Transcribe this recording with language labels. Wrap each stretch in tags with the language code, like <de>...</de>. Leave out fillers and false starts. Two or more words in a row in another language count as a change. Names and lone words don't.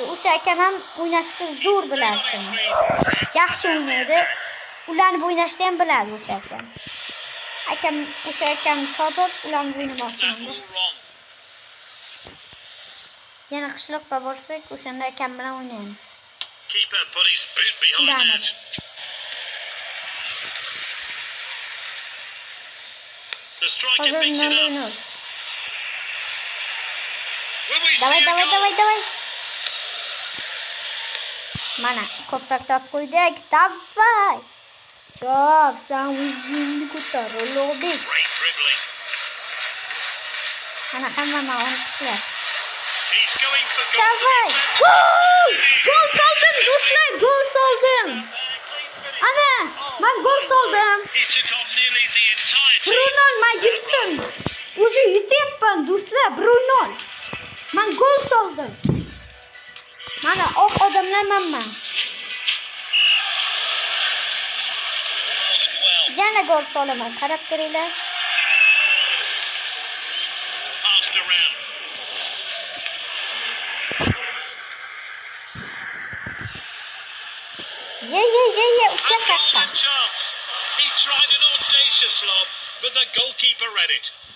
<uz>O'sha akam ham o'ynashni zo'r biladi. Yaxshi o'ynaydi. Ularni o'ynashni ham biladi o'sha akam. O'sha akam topib, ularni o'ynamoqchiman. Yana qishloqqa borsak, o'shanda akam bilan o'ynaymiz.</uz> <en>Keeper put his boot behind that. The striker picks it up.</en> <uz>Davay. Mana, ko'proq top qo'ydik. Davay. Chop, sen o'zingni ko'tar, Ulug'bek.</uz> <en>Great dribbling.</en> <uz>Mana hamma o'ynashlar.</uz> <en>He's going for goal.</en> <uz>Davay! Gol soldim do'stlar, gol soldim. Ana, men gol soldim.</uz> <en>He took on nearly the entire team.</en> <uz>Bruno, men yutdim. O'zi yutyapman do'stlar, Bruno. Men gol soldim. Mana oq odamlarman. Yana gol solaman, qarab turinglar.</uz> <en>Passed around.</en> <uz>Ye, ucha chaqqa.</uz> <en>Chance. He tried an audacious lob, but the goalkeeper read it.</en>